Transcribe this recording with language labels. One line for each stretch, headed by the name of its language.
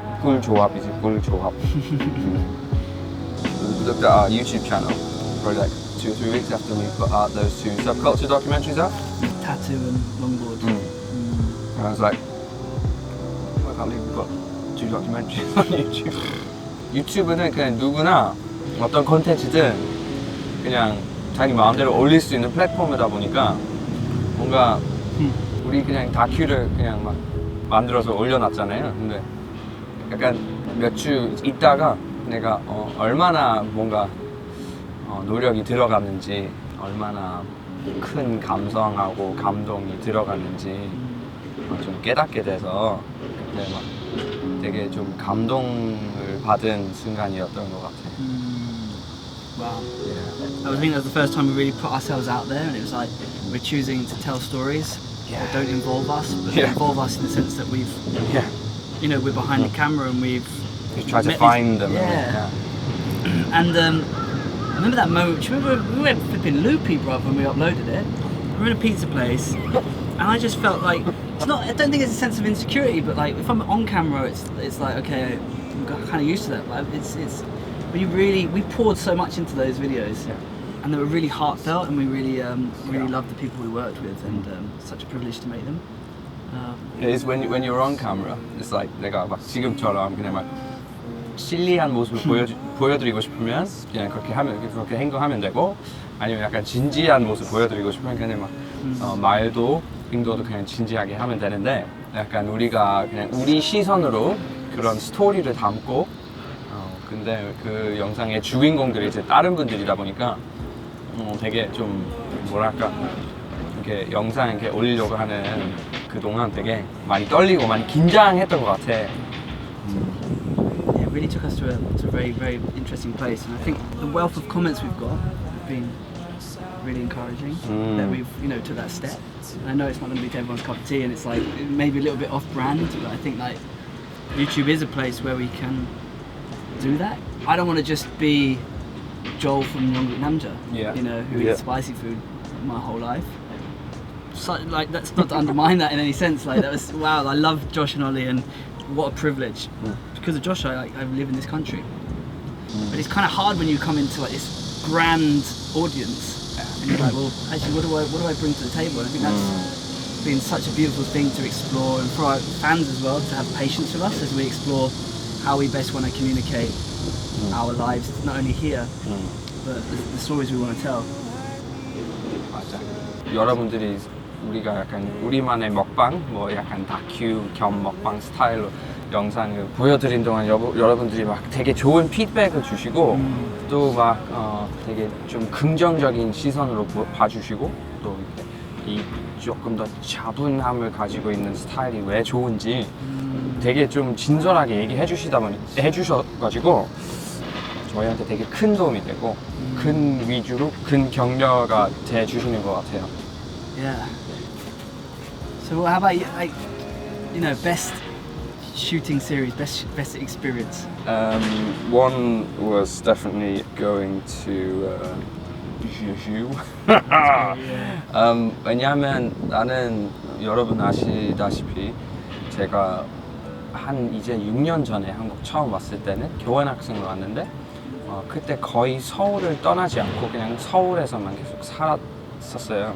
Korean: 꿀조합이지, 꿀조합.
English: Looked at our YouTube channel for like 2 or 3 weeks after we put out those 2 subculture documentaries out. Tattoo and longboard. And I was like, I can't believe we've got 2 documentaries on YouTube.
Korean: 유튜브는 그냥 누구나 어떤 콘텐츠든 그냥 자기 마음대로 올릴 수 있는 플랫폼이다 보니까 뭔가 우리 그냥 다큐를 그냥 막 만들어서 올려놨잖아요. 근데 약간 몇 주 있다가 내가 얼마나 뭔가 노력이 들어갔는지, 얼마나 큰 감성하고 감동이 들어갔는지 좀 깨닫게 돼서 그때 막 되게 좀 감동을 받은 순간이었던 것 같아요.
English: Wow. Yeah. I think that was the first time we really put ourselves out there, and it was like we're choosing to tell stories that don't involve us, but involve us in the sense that we've, you know, we're behind the camera and we've tried to find them. Yeah. And I remember that moment. Do you remember we went flipping loopy, bruv, when we uploaded it? We were in a pizza place, and I just felt like it's not. I don't think it's a sense of insecurity, but like if I'm on camera, it's like okay, I'm kind of used to that. But it's we poured so much into those videos, and they were really heartfelt, and we really loved the people we worked with, and such a privilege to make them. It's when you're on camera, it's like
Korean: 내가 막 지금처럼 그냥 막 실리한 모습을 보여드리고 싶으면 그냥 그렇게 행동하면 되고, 아니면 약간 진지한 모습 보여드리고 싶으면 그냥 막 말도 행동도 그냥 진지하게 하면 되는데, 약간 우리가 그냥 우리 시선으로 그런 스토리를 담고 근데 그 영상의 주인공들이 이제 다른 분들이다 보니까 되게 좀 뭐랄까 이렇게 영상 이렇게 올리려고 하는 그 동안 되게 많이 떨리고 많이 긴장했던 것 같아.
English: Yeah, it really took us to a very, very interesting place, and I think the wealth of comments we've got have been really encouraging. That we've, you know, took that step. And I know it's not going to be to everyone's cup of tea, and it's like maybe a little bit off-brand, but I think like YouTube is a place where we can do that. I don't want to just be Joel from 영국남자, you know, who eats spicy food my whole life. So, like, that's not to undermine that in any sense. Like, that was wow. I love Josh and Ollie, and what a privilege. Because of Josh, I live in this country. But it's kind of hard when you come into like this grand audience, and you're like, well, actually, what do I bring to the table? And I think that's been such a beautiful thing to explore, and for our fans as well to have patience with us as we explore how we best want to communicate our lives, not only here, but the stories we want to tell.
Korean: 맞아. 여러분들이 우리가 약간 우리만의 먹방, 뭐 약간 다큐 겸 먹방 스타일로 영상을 보여드린 동안 여러분들이 막 되게 좋은 피드백을 주시고 또 막 되게 좀 긍정적인 시선으로 봐주시고, 또 이 조금 더 차분함을 가지고 있는 스타일이 왜 좋은지 되게 좀 진솔하게 얘기해 주셔가지고 저희한테 되게 큰 도움이 되고 큰 위주로 큰 격려가 돼 주시는 것 같아요.
English: Yeah. So how about you, like, you know, best shooting series, best experience? One was definitely going to Jeju.
Korean: 왜냐하면 나는 여러분 아시다시피 제가 한 이제 6년 전에 한국 처음 왔을 때는 교환학생으로 왔는데 그때 거의 서울을 떠나지 않고 그냥 서울에서만 계속 살았었어요.